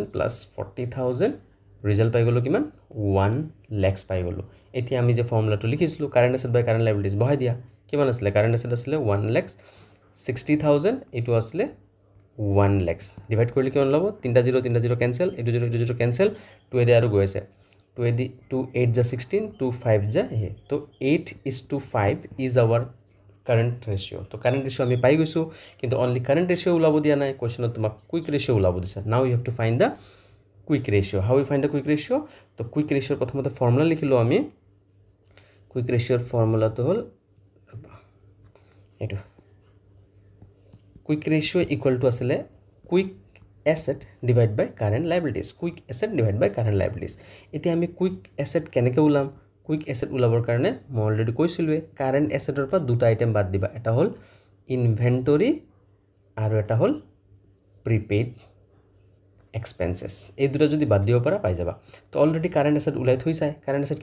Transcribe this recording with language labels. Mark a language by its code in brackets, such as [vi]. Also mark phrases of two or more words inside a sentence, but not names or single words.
[as] প্লাছ 40,000 ৰিজাল্ট পাই গ'লো কিমান 1 লাখ পাই গ'লো এতিয়া আমি যে ফৰ্মুলাটো লিখিছিলোঁ [en] current asset by current liabilities [as] বহাই দিয়া কিমান আছিলে [en] current asset [as] আছিলে 1,60,000 এইটো আছিলে 1 লাখ ডিভাইড কৰিলে কিমান ল'ব 3 0 কেনসেল এইটো 0 কেনসেল 2 এদি আৰু গৈ আছে 2 এদি 2 8 যা 16 2 5 যা হে তো 8:5 [en] is our current ratio [as] তো [en] current ratio [as] আমি পাই গৈছো কিন্তু [en] only current ratio [as] ওলাব দিয়া নাই কোশ্চেনত তোমাক [en] quick ratio [as] ওলাব দিছে [en] now you have to find the quick ratio how you find the quick ratio [as] তো [en] quick ratioর [as] প্রথমতে ফর্মুলা লিখিলো আমি [en] quick ratioর [as] ফর্মুলা তো হল এটো [en] quick ratio equal to [as] আসলে [en] quick asset divide by current liabilities quick asset divide by current liabilities [as] এতিয়া আমি [en] quick asset [as] কেনেকৈ ওলাম [en] quick asset [as] ওলাবৰ কাৰণে মই অলৰেডি কৈছিলোৱে [en] current assetৰ [as] পৰা দুটা আইটেম বাদ দিবা এটা হল ইনভেন্টৰী আৰু এটা হল [en] prepaid expenses [as] এই দুটা যদি বাদ দিব পাৰা পাই যাবা তো অলৰেডি [en] current asset [as] ওলাই থৈছাই [en] current asset